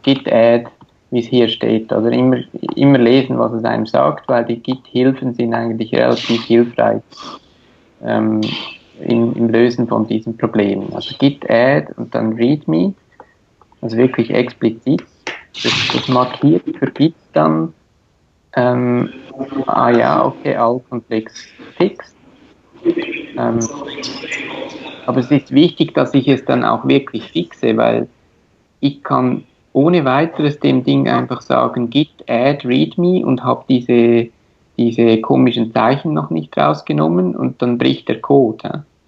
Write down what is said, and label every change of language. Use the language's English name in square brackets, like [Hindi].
[German] Git add, wie es hier steht. Oder immer lesen, was es einem sagt, weil die Git-Hilfen sind eigentlich relativ hilfreich im Lösen von diesen Problemen. Also Git add und dann readme, also wirklich explizit. Das markiert für Git dann [English] Okay, all conflicts fixed. [German] Aber es ist wichtig, dass ich es dann auch wirklich fixe, weil ich kann ohne weiteres dem Ding einfach sagen, git add readme und habe diese komischen Zeichen noch nicht rausgenommen und dann bricht der Code. Ja?